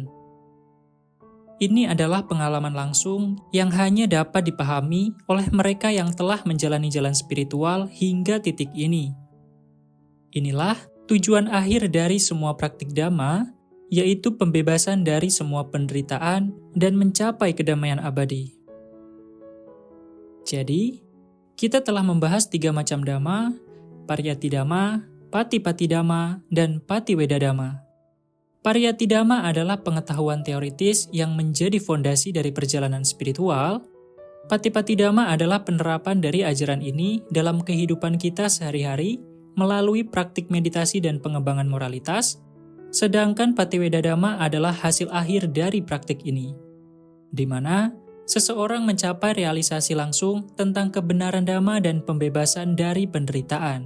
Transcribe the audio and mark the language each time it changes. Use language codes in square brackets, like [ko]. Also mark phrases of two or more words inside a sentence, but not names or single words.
[id] Ini adalah pengalaman langsung yang hanya dapat dipahami oleh mereka yang telah menjalani jalan spiritual hingga titik ini. Inilah tujuan akhir dari semua praktik Dhamma, yaitu pembebasan dari semua penderitaan dan mencapai kedamaian abadi. Jadi, kita telah membahas 3 macam Dhamma: [pi] Pariyati Dhamma, Pati-pati Dhamma, [id] dan [pi] Patiweda Dhamma. Pariyati Dhamma [id] adalah pengetahuan teoritis yang menjadi fondasi dari perjalanan spiritual. [pi] Pati-pati Dhamma [id] adalah penerapan dari ajaran ini dalam kehidupan kita sehari-hari melalui praktik meditasi dan pengembangan moralitas, sedangkan [pi] Patiweda Dhamma [id] adalah hasil akhir dari praktik ini, di mana seseorang mencapai realisasi langsung tentang kebenaran Dhamma dan pembebasan dari penderitaan.